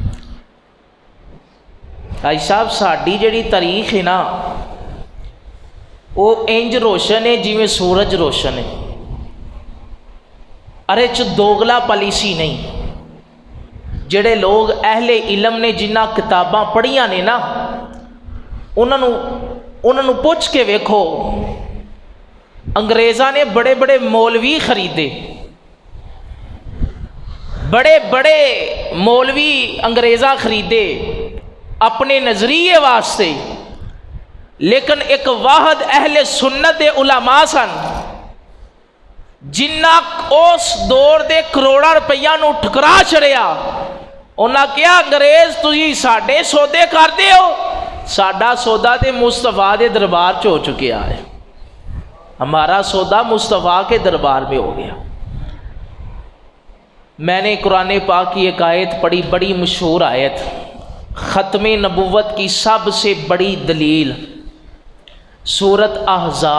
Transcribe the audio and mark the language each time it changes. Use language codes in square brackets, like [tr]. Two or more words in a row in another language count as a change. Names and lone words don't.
[pa] بھائی صاحب ساری جڑی تاریخ ہے نا، وہ انج روشن ہے جویں سورج روشن ہے، ارے دوگلا پالیسی نہیں۔ جڑے لوگ اہل علم نے جنہ کتاباں پڑھیاں نے نا، انہوں نے پوچھ کے ویکھو، انگریزاں نے بڑے بڑے مولوی خریدے، بڑے بڑے مولوی انگریزاں خریدے اپنے نظریے واسطے، لیکن ایک واحد اہل سنت دے علماء سن جنہ اس دور دے کروڑاں روپیہ نو ٹھکرا چھڑیا۔ انہاں کیا انگریز تسی ساڈے سودے کردے ہو، ساڈا سودا تے مصطفیٰ دے دربار چ ہو چکیا ہے، [ur] ہمارا سودا مصطفیٰ کے دربار میں ہو گیا۔ میں نے قرآن پاک کی ایک آیت پڑھی، بڑی مشہور آیت، ختم نبوت کی سب سے بڑی دلیل، سورۃ احزاب۔